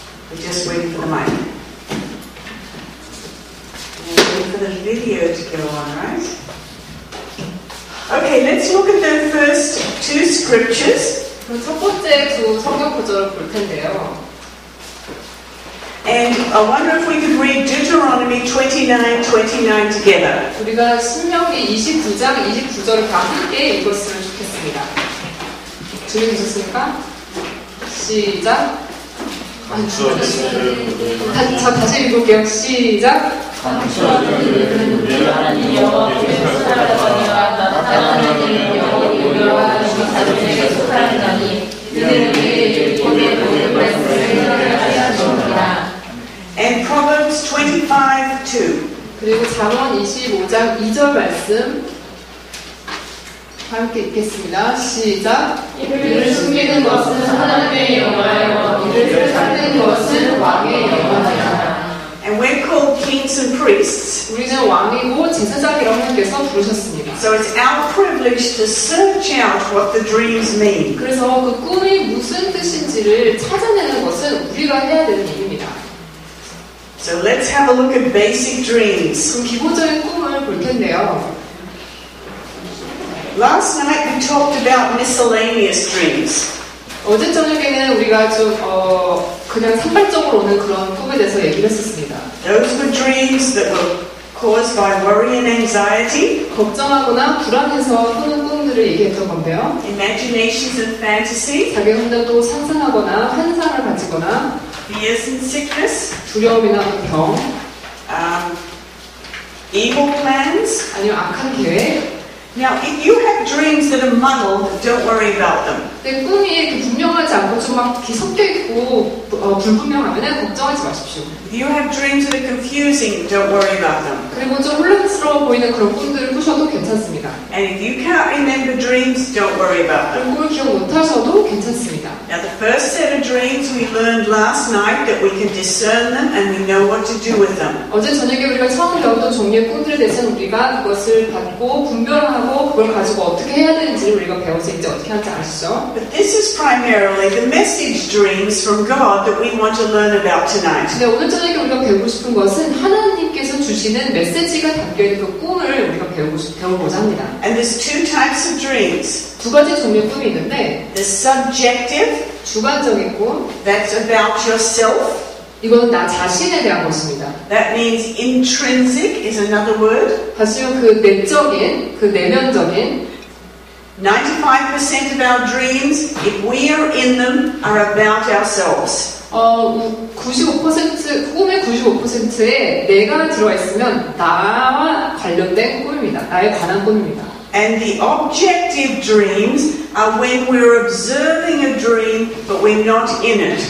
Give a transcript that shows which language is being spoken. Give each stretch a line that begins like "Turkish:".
English: We're just waiting for the mic. We're waiting for the video to go on, right? Okay, let's look at the first two scriptures.
Korean: 그럼 첫 번째 두 성경 구절을 볼 텐데요.
English: And I wonder if we could read Deuteronomy 29:29 together.
Korean: 우리가 신명기 29장 29절을 다 함께 읽었으면 좋겠습니다. 준비되셨습니까? 시작. 자, 다시 읽을게요. 시작. 하나님 여호와께서 사랑하거니와 나타나는 여호와와 주사들에게 속하는 자니 이들에게 본의 모든 말씀을 하시옵니다.
English: And Proverbs 25:2.
Korean: 그리고 잠언 25장 2절 말씀 함께 읽겠습니다. 시작. 이를 숨기는 것은 하나님의 영광이요 이를 찾는 것은 왕의 영광이라.
English: And we're called kings and priests.
Korean: 우리는 왕이고 제사장이라고 하나님께서 부르셨습니다.
English: So it's our privilege to search out what the dreams mean.
Korean: 그래서 그 꿈이 무슨 뜻인지를 찾아내는 것은 우리가 해야 되는 일입니다.
English: So let's have a look at basic dreams.
Korean: 그럼 기본적인 꿈을 볼 텐데요.
English: Last night we talked about miscellaneous dreams.
Korean: 어제 저녁에는 우리가 좀 그냥 산발적으로 오는 그런 꿈에 대해서 얘기를 했었습니다.
English: Those were dreams that were caused by worry and anxiety,
Korean: 걱정하거나 불안해서 꾸는 꿈들을 얘기했던 건데요.
English: imaginations and fantasy,
Korean: 자기 혼자 또 상상하거나 환상을 가지거나
English: fears and sickness,
Korean: 두려움이나 병,
English: evil plans.
Korean: 아니면 악한 계획.
English: Now, if you have dreams that are muddled, don't worry about them.
Korean: 근데 꿈이 이렇게 분명하지 않고 좀 막 섞여 있고 불분명하면 걱정하지 마십시오.
English: If you have dreams that are confusing, don't worry about them.
Korean: 그리고 좀 혼란스러워 보이는 그런 꿈들을 꾸셔도 괜찮습니다.
English: And if you can't remember dreams, don't worry about them.
Korean: 그런 꿈을 기억 못하셔도 괜찮습니다.
English: Now, the first set of dreams we learned last night that we can discern them and we know what to do with them.
Korean: 어제 저녁에 우리가 처음 배웠던 종류의 꿈들에 대해서는 우리가 그것을 받고 분별하고 그걸 가지고 어떻게 해야 되는지를 우리가 배워서 이제 어떻게 하는지 아시죠?
English: But this is primarily the message dreams from God that we want to learn about tonight.
Korean: 근데 오늘 저녁에 우리가 배우고 싶은 것은 하나님께서 주시는 메시지가 담겨있는 그 꿈을 우리가 배워보자 합니다.
English: And there's two types of dreams.
Korean: 두 가지 종류의 꿈이 있는데
English: The subjective,
Korean: 주관적인 꿈,
English: that's about yourself.
Korean: 이건 나 자신에 대한 것입니다.
English: That means intrinsic is another word.
Korean: 사실은 그 내적인, 그 내면적인
English: 95% of our dreams, if we are in them, are about ourselves.
Korean: 95% 꿈의 95%에 내가 들어와 있으면 나와 관련된 꿈입니다. 나에 관한 꿈입니다.
English: And the objective dreams are when we're observing a dream, but we're not in it.